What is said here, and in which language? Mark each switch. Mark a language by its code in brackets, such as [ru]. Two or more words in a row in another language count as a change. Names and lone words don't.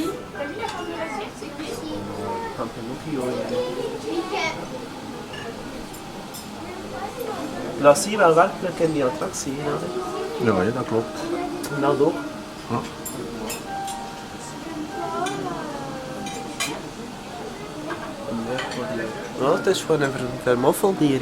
[fr] T'as vu la forme de l'assiette? C'est qui? [nl] Dat zie je wel werkelijk in die attractie. Hè? Ja, ja, dat klopt. En dat ook. Ja. Ja, het is gewoon een vermoffeld dier.